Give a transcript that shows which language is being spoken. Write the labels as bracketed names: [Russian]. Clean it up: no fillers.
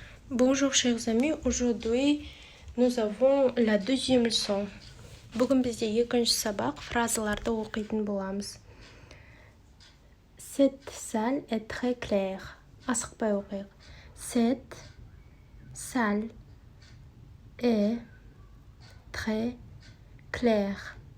[French] Bonjour chers amis, aujourd'hui nous avons la deuxième leçon. [Kazakh] Бүгін бізде екінші сабақ, фразаларды оқитын боламыз. [French] Cette salle est très claire. [Kazakh] Асықпай оқиық. [French] Cette salle est très claire.